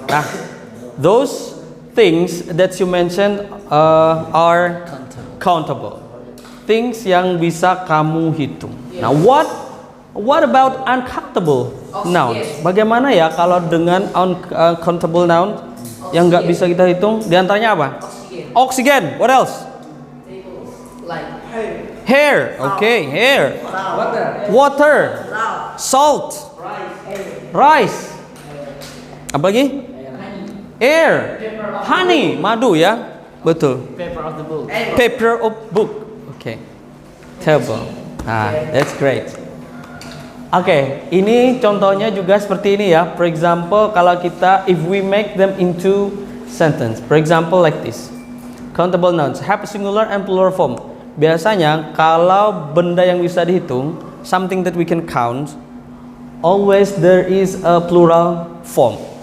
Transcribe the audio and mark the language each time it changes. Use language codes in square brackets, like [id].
[en] Nah, those things that you mentioned are countable. [id] Things yang bisa kamu hitung. [en] Now, what about uncountable nouns? [id] Bagaimana ya kalau dengan [en] uncountable noun [id] yang nggak bisa kita hitung? Di antaranya apa? Oxygen. [en] What else? Hair. Okay, hair. Water. Salt. Rice. [id] Apa lagi? [en] Air. Honey. [id] Madu ya. Betul. [en] Paper of the book. Paper of book. Okay. Table. Ah, that's great. [id] Oke, ini contohnya juga seperti ini ya. [en] For example, [id] kalau kita [en] if we make them into sentence. For example like this. Countable nouns have a singular and plural form. [id] Biasanya kalau benda yang bisa dihitung, [en] something that we can count, always there is a plural form.